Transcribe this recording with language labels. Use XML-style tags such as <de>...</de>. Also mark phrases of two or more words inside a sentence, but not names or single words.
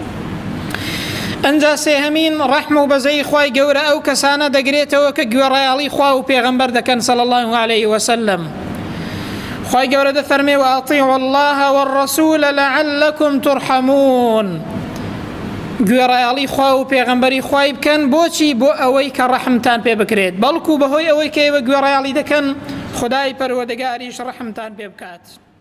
<ckb>ئەنجا سێهەمین ڕەحم و بەزەی خوای گەورە ئەو کەسانە دەگرێتەوە کە گوێڕایاڵی خوا و پێغەمبەر دەکەن</ckb> <ar>صلی الله عليه وسلم.</ar> <ckb>خوای گەورە دەفەرمێ</ckb> <ar>وأطیعوا الله والرسول لعلكم ترحمون.</ar> <ckb>گوێڕایاڵی خوا و پێغەمبەری خوای بکەن، بۆچی؟ بۆ ئەوەی کە ڕەحمتان پێ بکرێت، بەڵکو بەهۆی ئەوەی کە ئێوە گوێڕایاڵی دەکەن خدای پەروەردگاریش ڕەحمتان پێ بکات.</ckb>